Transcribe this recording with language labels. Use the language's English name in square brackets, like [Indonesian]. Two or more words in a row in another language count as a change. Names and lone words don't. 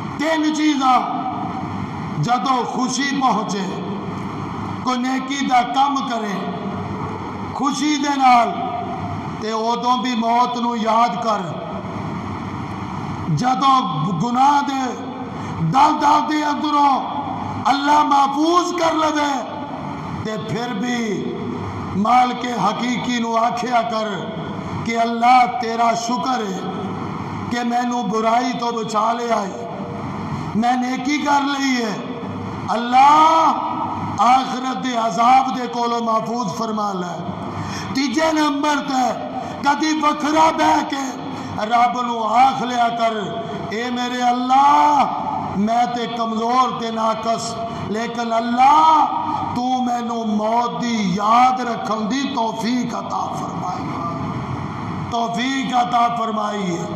[Punjabi] تین چیزاں جدو خوشی پہنچے کوئی نیکی دا کم کرے خوشی دے نال تے ادوں بھی موت نو یاد کر، جدو گناہ دے دل دل دے اندروں اللہ محفوظ کر لے تے پھر بھی مالک حقیقی نو آکھیا کر کہ اللہ تیرا شکر ہے کہ میں نو برائی تو بچا لے آئے، میں نیکی کر لئی ہے، اللہ آخرت دے عذاب دے کولو محفوظ فرما لے۔ تیجے نمبر تے کدی وکھرا بہ کے رب نو آکھ لیا کر اے میرے اللہ میں تے کمزور تے ناقص، لیکن اللہ تو میں نو موت دی یاد رکھن دی توفیق عطا فرمائی، توفیق عطا فرمائی ہے۔